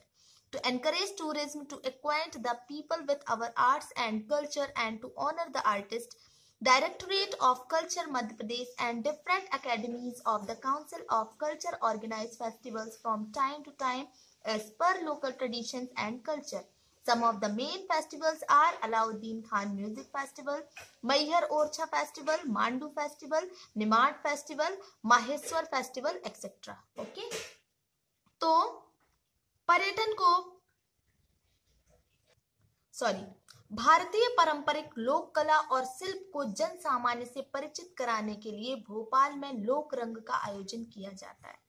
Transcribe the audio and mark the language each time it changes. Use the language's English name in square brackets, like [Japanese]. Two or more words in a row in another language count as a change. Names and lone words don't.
[English] To encourage tourism, to acquaint the people with our arts and culture, and to honor the artist, Directorate of Culture Madhya Pradesh and different academies of the Council of Culture organize festivals from time to time as per local traditions and culture. Some of the main festivals are Alauddin Khan Music Festival, Maihar Orcha Festival, Mandu Festival, Nimad Festival, Maheshwar Festival, etc. Okay? [Hindi] तो पर्यटन को भारतीय पारंपरिक लोक कला और शिल्प को जन सामान्य से परिचित कराने के लिए भोपाल में लोक रंग का आयोजन किया जाता है।